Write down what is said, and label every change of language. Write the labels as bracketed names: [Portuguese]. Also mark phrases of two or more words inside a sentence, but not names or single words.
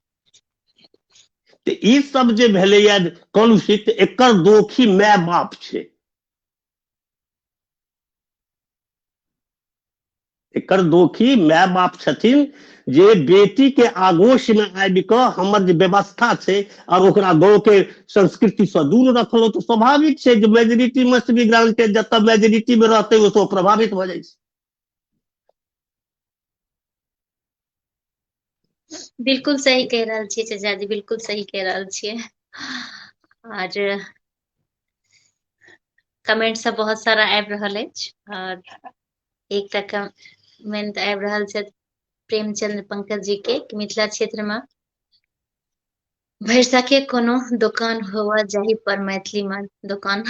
[Maithili] तो ई सब जे भेलैया कलुषित, एकर दोषी माय बाप छै। एकर दोषी माय बाप छथिन, जे बेटी के आगोश में आबि कऽ हमर जे व्यवस्था छै और ओकरा गाँव के संस्कृति से दूर रखलो, तो स्वाभाविक छै जे [English] majority must be granted, [Maithili] जतऽ मेजोरिटी में रहते वो तो प्रभावित भ जाइ छै। बिल्कुल सही कह रहल छियै चाचा जी, बिल्कुल सही कह रहल छियै। और कमेंट सब बहुत सारा आबि रहल अछि, और एकटा कमेंट आबि रहल छै प्रेमचंद्र पंकज जी के कि मिथिला क्षेत्र में भरिसा के कोनो दुकान होवा जाहि पर मैथिली में दुकान।